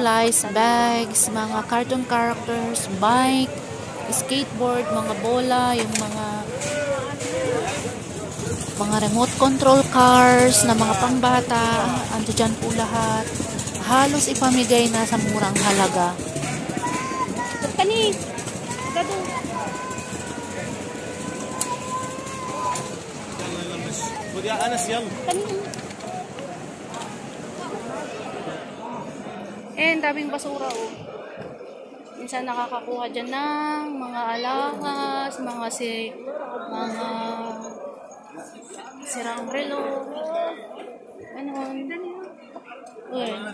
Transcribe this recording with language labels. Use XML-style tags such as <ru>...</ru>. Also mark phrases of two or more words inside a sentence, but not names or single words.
<tl>supplies, bags, mga</tl> <en>cartoon characters,</en> <tl>bike, skateboard, mga bola, yung mga</tl> <en>remote control cars</en> <tl>na mga pangbata, ando dyan po lahat. Halos ipamigay na sa murang halaga. Kani, gado.</tl> <ar>خد يا انس يلا.</ar> <tl>Kani. Daming basura oh. Minsan nakakakuha dyan ng mga alahas, mga sirang relo. Ano? Uy.</tl>